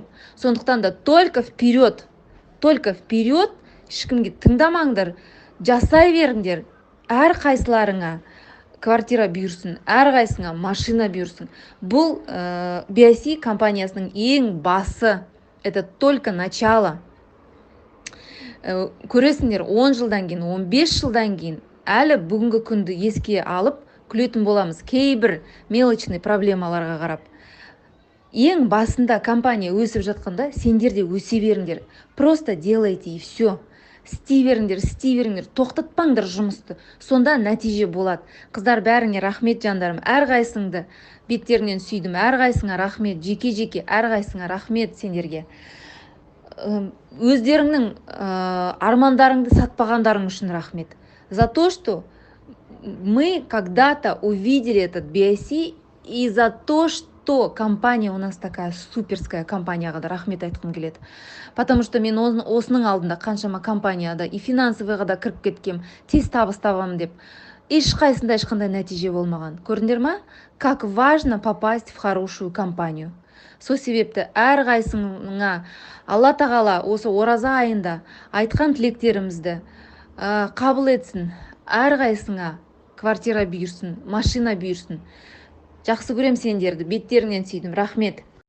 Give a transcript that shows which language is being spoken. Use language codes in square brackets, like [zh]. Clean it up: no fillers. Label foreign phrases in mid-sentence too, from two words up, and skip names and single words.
[kk] Сондықтан да [ru] только вперед, [kk] ешкімге тыңдамаңдар, жасай беріңдер. Әр қайсыларыңа квартира бұйырсын, әрқайсыңа машина бұйырсын. Бұл BIC компаниясының ең басы. [ru] Это только начало. [kk] Көресіңдер, 10 жылдан кейін, 15 жылдан кейін әлі бүгінгі күнді еске алып күлетін боламыз. Кейбір мелочный проблемаларға қарап. Ең басында компания өсіп жатқанда сендер де өсе беріңдер. [ru] Просто делайте и все. [kk] Істей беріңдер, тоқтатпаңдар жұмысты. Сонда нәтиже болады. Қыздар, бәріңе рахмет жандарым. Әрқайсыңды беттеріңнен сүйдім. Әрқайсыңа рахмет, жеке, әрқайсыңа рахмет сендерге. Өздеріңнің армандарыңды сатпағандарың үшін рахмет. [ru] За то, что мы когда-то увидели этот BIC, и за то, что компания у нас такая суперская [kk] компанияға да рахмет айтқым келеді. [ru] Потому что [kk] мен осының алдында қаншама компанияда и финансовыйға да кіріп кеткем, тез табыс табамын деп. Ешқандай нәтиже болмаған. Көрдіңдер ма? [ru] Как важно попасть в хорошую компанию. [kk] Сол себепті әрқайсыңа Алла тағала осы ораза айында айтқан тілектерімізді қабыл етсін. Әрқайсыңа квартира бұйырсын, машина бұйырсын. Жақсы көрем сендерді, беттеріңнен сүйдім. Рахмет.